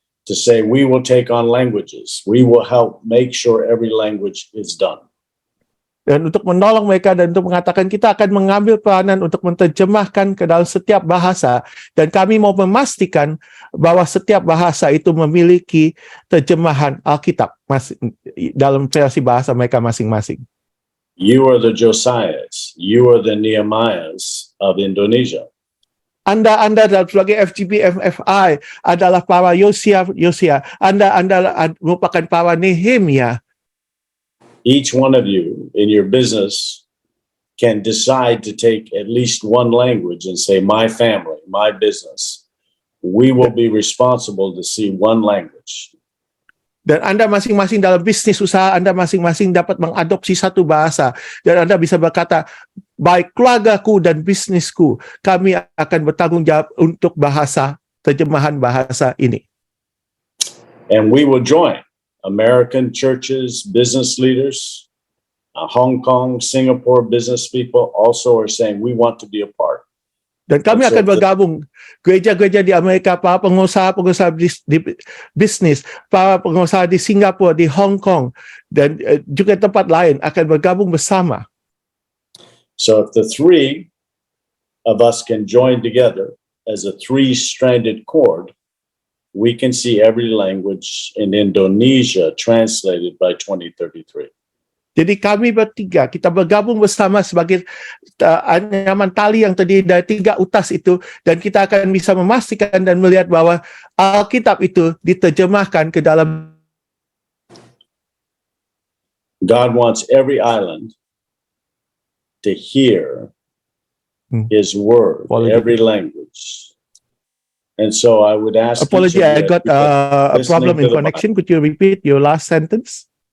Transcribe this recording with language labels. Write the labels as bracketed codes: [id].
[en] To say we will take on languages. We will help make sure every language is done. [id] Dan untuk menolong mereka dan untuk mengatakan kita akan mengambil peranan untuk menerjemahkan ke dalam setiap bahasa, dan kami mau memastikan bahwa setiap bahasa itu memiliki terjemahan Alkitab dalam versi bahasa mereka masing-masing. [en] You are the Josiahs. You are the Nehemiahs of Indonesia. [id] Anda dalam sebagai FGB MFI adalah para Yosia. Anda merupakan para Nehemia. [en] Each one of you in your business can decide to take at least one language and say, my family, my business, we will be responsible to see one language. [id] Dan Anda masing-masing dalam bisnis usaha, Anda masing-masing dapat mengadopsi satu bahasa. Dan Anda bisa berkata, baik keluargaku dan bisnisku, kami akan bertanggung jawab untuk bahasa, terjemahan bahasa ini. [en] And we will join American churches, business leaders, Hong Kong, Singapore business people also are saying we want to be a part. [id] Dan kami akan bergabung, gereja-gereja di Amerika, para pengusaha-pengusaha di bisnis, para pengusaha di Singapura, di Hong Kong, dan juga tempat lain akan bergabung bersama. [en] So if the three of us can join together as a three-stranded cord, we can see every language in Indonesia translated by 2033. [id] Jadi kami bertiga, kita bergabung bersama sebagai anyaman tali yang terdiri dari tiga utas itu, dan kita akan bisa memastikan dan melihat bahwa Alkitab itu diterjemahkan ke dalam. [en] God wants every island to hear His word, every language. And so I would ask. Apology, I got a problem in connection. Could you repeat your last sentence?